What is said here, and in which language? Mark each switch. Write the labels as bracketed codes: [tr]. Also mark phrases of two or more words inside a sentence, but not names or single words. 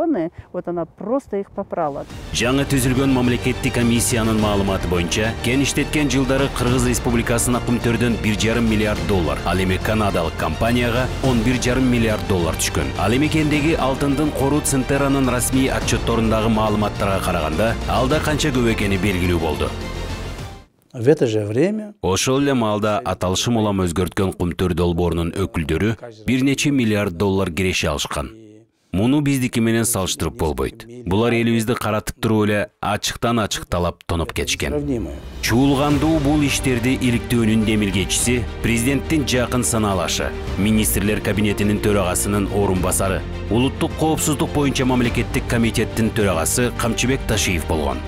[ky] Жаңы түзүлгөн мамлекеттик комиссиянын маалыматы боюнча, кен иштеткен жылдары Кыргыз Республикасына Кумтөрдөн 1,5 миллиард доллар, ал эми канадалык компанияга 11,5 миллиард доллар түшкөн. Ал эми кендеги алтындын кору Центерранын расмий отчетторундагы маалыматтарга караганда, алда канча көп экени белгилүү болду. [ru] В это же время [ky] ошол эле маалда аталышым улам өзгөрткөн Кумтөр долбоорунун өкүлдөрү 1 нече миллиард доллар киреше алышкан. Муну биздики менен салыштырып болбойт. Булар элибизди каратып туруп эле ачыктан ачык талап тоноп кетишкен. Чуулгандуу бул иштерди иликтөөнүн демилгечиси президенттин жакын санаалашы, министрлер кабинетинин төрагасынын орун басары, улуттук коопсуздук боюнча мамлекеттик комитеттин төрагасы Камчыбек Ташиев болгон.